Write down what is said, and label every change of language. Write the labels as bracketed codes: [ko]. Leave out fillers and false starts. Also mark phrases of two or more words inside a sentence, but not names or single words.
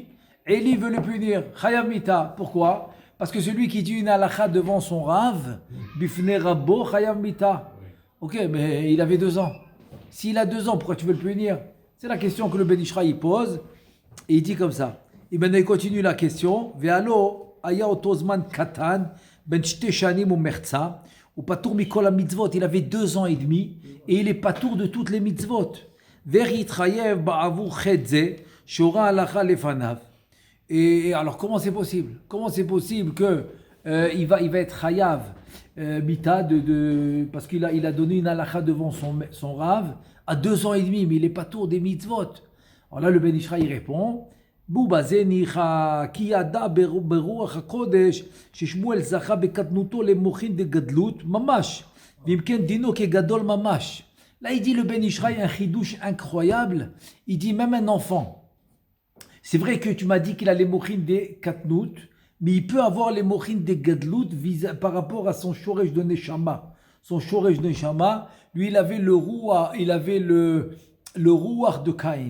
[fr] Eli veut le punir, [he] חייב מיתה. [fr] Pourquoi? Parce que celui qui dit une halakha devant son rave, [he] בפני רבו חייב מיתה. [fr] Ok, mais il avait 2 ans. S'il a 2 ans, pourquoi tu veux le punir? C'est la question que le Ben Ishraï pose, et il dit comme ça. Et maintenant il continue la question. [he] Ve'alo היה אותו זמן קטן, בין 2 שנים ומחצה, הוא פטור מכל המצוות, [fr] il avait 2 ans et demi, et il est patour de toutes les mitzvot. [he] ואיך יתחייב בעבור חטא זה, שהורה הלכה לפניו. [fr] Et alors comment c'est possible? Comment c'est possible que il va être [he] חייב מיתה [fr] parce qu'il a donné une halakha devant son rave à 2 ans et demi, mais il est patour des mitzvot. Alors là le Ben Ishraï répond, [he] בובה זה ניחא כי ידע ברוח הקודש ששמואל זכה בקטנותו למוחין דגדלות ממש ואם כן דינו כגדול ממש. [fr] Là il dit le Ben Ishraï un chidouche incroyable, il dit même un enfant, c'est vrai que tu m'as dit qu'il a les mochines des katnout, mais il peut avoir les mochines des gadlout par rapport à son shoresh de neshama. Son shoresh de neshama, lui il avait le rouar, le rouar de Caïn.